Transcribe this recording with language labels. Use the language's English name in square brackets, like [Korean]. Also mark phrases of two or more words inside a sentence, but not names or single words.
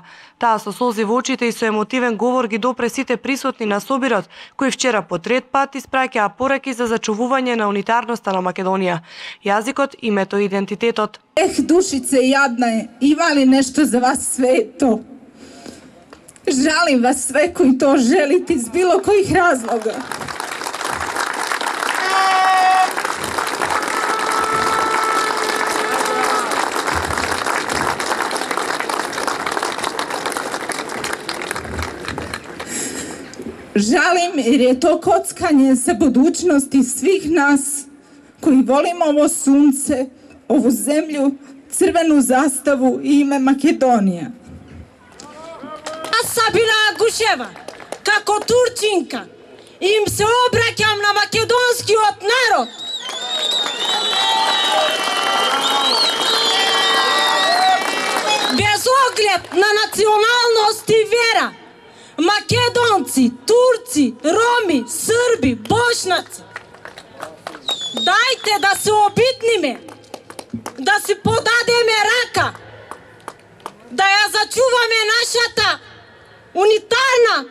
[Macedonian] Таа со солзи во очите и со емотивен говор ги допре сите присутни на собирот, кои вчера по трет пат испраќаа пораки за зачувување на унитарноста на Македонија. Јазикот, името и идентитетот. Душице јадна е, има ли нешто за вас свето? [Serbian] Жалим вас све кои то желите из било којих разлога. Žalim jer je to kockanje za budućnosti svih nas koji volimo ovo sunce, ovu zemlju, crvenu zastavu i ime Makedonija. [Macedonian] Аз Сабина Гушева, како турчинка, им се обраќам на македонскиот народ. Без оглед на националност и вера, македонци, турци, роми, срби, бошнаци, дајте да се обидниме, да си подадеме рака, да ја зачуваме нашата унитарна.